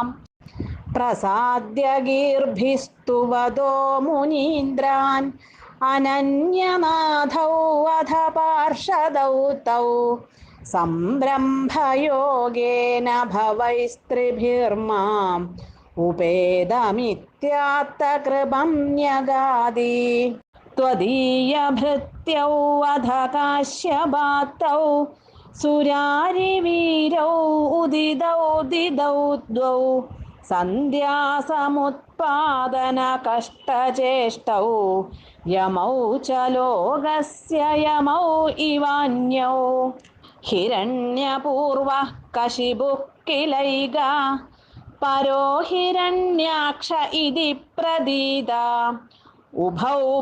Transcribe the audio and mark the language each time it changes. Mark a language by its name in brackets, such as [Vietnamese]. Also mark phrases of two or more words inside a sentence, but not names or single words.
[Sanskrit] പ്രസാദ്യ ഗീർഭിസ്തുവദോ മുനീന്ദ്രാൻ അനന്യനാഥൗ അധ പാർഷദൗ തൗ സംരംഭയോഗേന ഭവൈസ്ത്രിഭിർമാം ഉപേതമിത്യാത്തകൃപം ന്യഗാതി त्वदीयभृत्यौ अध काश्यपातौ सुरारिवीरौ उदितौ दिदौ द्वौ सन्ध्यासमुत्पादनकष्टचेष्टौ यमौ च लोकस्य यमौ इवान्यौ हिरण्यपूर्वः कशिपुः किलैका परो हिरण्याक्ष इति प्रदीता उभौ